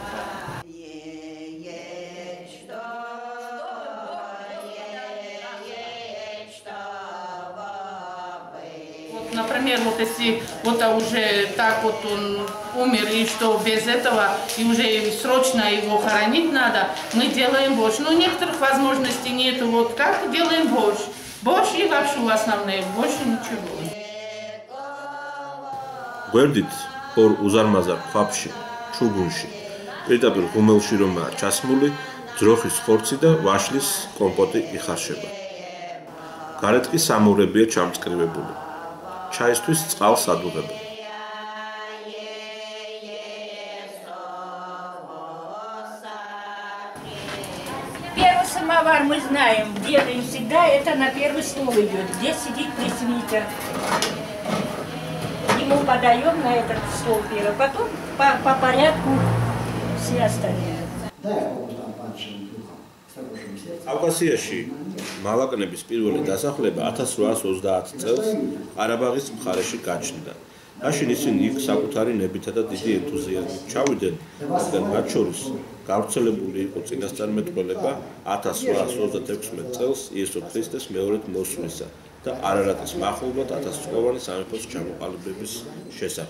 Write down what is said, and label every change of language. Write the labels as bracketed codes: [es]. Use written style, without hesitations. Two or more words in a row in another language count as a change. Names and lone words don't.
[ru] Например, вот если вот уже так вот он умер, и что без этого, и уже срочно его хоронить надо, мы делаем борщ. Но некоторых возможностей нет. Вот как делаем борщ? Борщ и лапшу основные, больше ничего. [ka] გვერდით ორ უზარმაზარ ქვაბში, ჩუგუნში, პირდაპირ ღუმელში რომაა ჩასმული, ძროხის ხორცი და ვაშლის კომპოტი იხარშება. გარეთ კი სამურებია ჩამწკრივებული. ჩაისთვის წყალს ადუღებენ. [ru] Первый самовар мы знаем, делаем всегда, это на первый стол идет, где сидит пресвитер. Ему подаем на этот стол первый, потом по порядку все остальные. [ka] კავკასიაში მალაკნების პირველი დასახლება 1830 წელს ყარაბაღის მხარეში გაჩნდა. მაშინ ისინი იქ საკუთარი ნებითა და დიდი ენთუზიაზმით ჩავიდნენ, რადგან მათ შორის გავრცელებული იყო წინასწარმეტყველება 1836 წელს იესო ქრისტეს მეორედ მოსვლისა და არარატის მახლობლად 1000-წლოვანი სამეფოს ჩამოყალიბების შესახებ.